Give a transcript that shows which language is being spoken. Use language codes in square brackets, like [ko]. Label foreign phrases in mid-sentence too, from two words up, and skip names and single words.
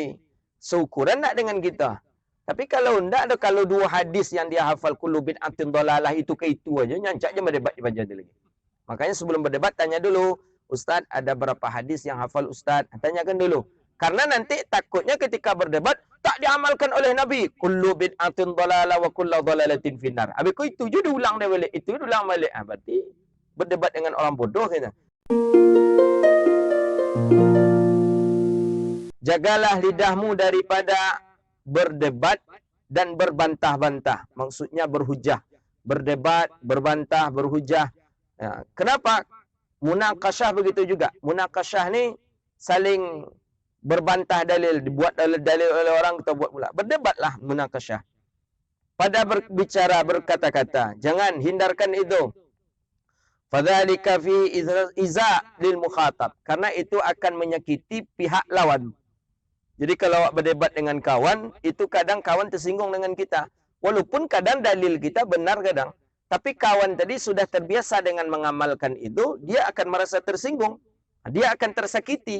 [ms] Seukuran tak dengan kita? Tapi kalau enggak ada, kalau dua hadis yang dia hafal [ar] كل بدعة ضلالة [ms] itu ke itu aja, nyancak je berdebat di baca dia lagi. Makanya sebelum berdebat tanya dulu, Ustaz ada berapa hadis yang hafal Ustaz? Tanyakan dulu. Karena nanti takutnya ketika berdebat tak diamalkan oleh Nabi. [ar] كل بدعة ضلالة وكل ضلالة في النار. [ms] Habis itu je diulang dia balik. Itu diulang balik. Berarti berdebat dengan orang bodoh kita. Jagalah lidahmu daripada berdebat dan berbantah-bantah. Maksudnya berhujah. Berdebat, berbantah, berhujah. Kenapa? Munakasyah begitu juga. Munakasyah ni saling berbantah dalil. Dibuat dalil oleh orang, kita buat pula. Berdebatlah munakasyah. Pada berbicara, berkata-kata. Jangan hindarkan itu. [ar] فذلك في إيذاء للمخاطب. [ms] Karena itu akan menyakiti pihak lawan. Jadi kalau berdebat dengan kawan, itu kadang kawan tersinggung dengan kita. Walaupun kadang dalil kita benar kadang. Tapi kawan tadi sudah terbiasa dengan mengamalkan itu, dia akan merasa tersinggung. Dia akan tersakiti.